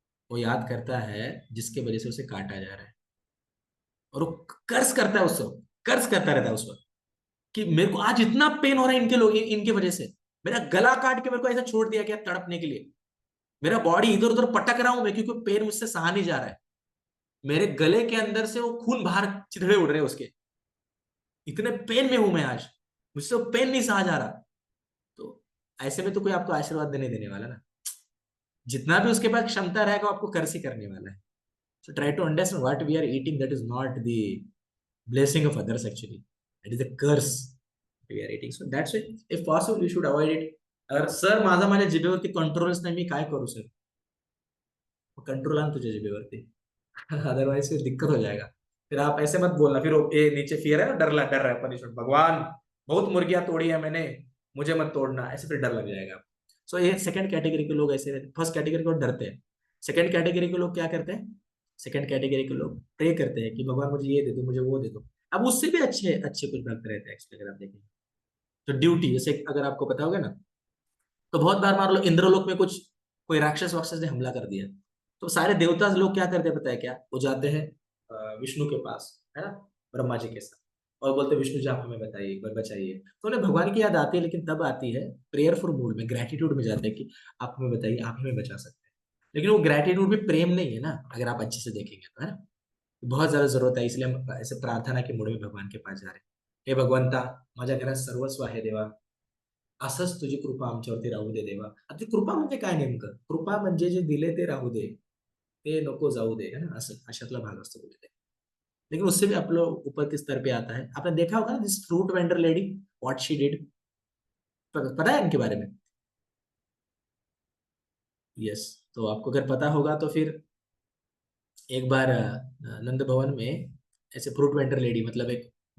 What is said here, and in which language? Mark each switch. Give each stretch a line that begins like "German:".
Hindi: वो याद करता है जिसके वजह से उसे काटा जा रहा है, और वो कर्ज करता है उससे, कर्ज करता रहता है उस वक्त कि मेरे को आज इतना पेन हो रहा है इनके लोग, इनकी वजह से मेरा गला काट के मेरे को ऐसा छोड़ दिया गया तड़पने के लिए, मेरा बॉडी इधर उधर पटक रहा हूं मैं, क्योंकि पेन मुझसे सहा नहीं जा रहा है, मेरे गले के अंदर से वो खून बाहर चिथड़े उड़ रहे हैं उसके, इतने पेन में हूं मैं आज, मुझसे वो पेन नहीं सहा जा रहा. तो ऐसे में तो कोई आपको आशीर्वाद देने देने वाला ना, जितना भी उसके पास क्षमता रहेगा वो आपको कर्ज ही करने वाला है.
English: So try to understand what we are eating, that is not the blessing of others actually, it is a curse we are eating. So that's why if possible you should avoid it.
Marathi: अगर sir माझा माझ्या जिभेवरती कंट्रोलच नाही, मी काय करू sir? Control आण तुझ्या जिभेवरती otherwise
Hindi: फिर दिक्कत हो जाएगा. फिर आप ऐसे मत बोलना फिर ए नीचे फियर है ना, डर रहा है पनिशमेंट, भगवान बहुत मुर्गियां तोड़ी है मैंने, मुझे मत तोड़ना, ऐसे फिर डर लग जाएगा. सो ये सेकंड कैटेगरी के लोग ऐसे रहते हैं. फर्स्ट कैटेगरी को डरते हैं. सेकंड कैटेगरी के लोग क्या करते हैं? सेकंड कैटेगरी के लोग प्रे करते हैं कि भगवान मुझे ये दे दो, मुझे वो दे दो. अब उससे भी अच्छे अच्छे कुछ भक्त रहते हैं एक्चुअली, अगर आप देखें तो ड्यूटी, जैसे अगर आपको पता होगा ना, तो बहुत बार मान लो इंद्रलोक में कुछ कोई राक्षस वाक्षस ने हमला कर दिया, तो सारे देवता लोग क्या करते हैं पता है क्या? वो जाते हैं विष्णु के पास, है ना, ब्रह्मा जी के साथ, और बोलते हैं विष्णु जी आप हमें बताइए, एक बार बचाइए. तो उन्हें भगवान की याद आती है, लेकिन तब आती है प्रेयरफुल मूड में, ग्रेटिट्यूड में जाते हैं कि आप हमें बताइए, आप हमें बचा सकते हैं. लेकिन वो ग्रेटिट्यूड भी प्रेम नहीं है ना, अगर आप अच्छे से देखेंगे तो, है ना. बहुत ज्यादा जरूरत है, इसलिए हम ऐसे प्रार्थना के मूड में भगवान के पास जा रहे हैं.
Marathi: हे भगवंता, माझ्या घरात सर्वस्व आहे देवा, असंच तुझी कृपा आमच्यावरती राहू दे देवा. आता ती कृपा म्हणजे काय नेमकं? कृपा म्हणजे जे दिले ते राहू दे, ते नको जाऊ दे, है ना, असं अशातला भाग असतो कुठेतरी.
Hindi: लेकिन उससे भी आप लोग ऊपर के स्तर पे आता है. आपने देखा होगा ना
English: this fruit vendor lady, what she did,
Hindi: पता है इनके बारे में? यस. तो आपको अगर पता होगा तो फिर एक बार नंद भवन में ऐसे फ्रूट वेंडर लेडी, मतलब एक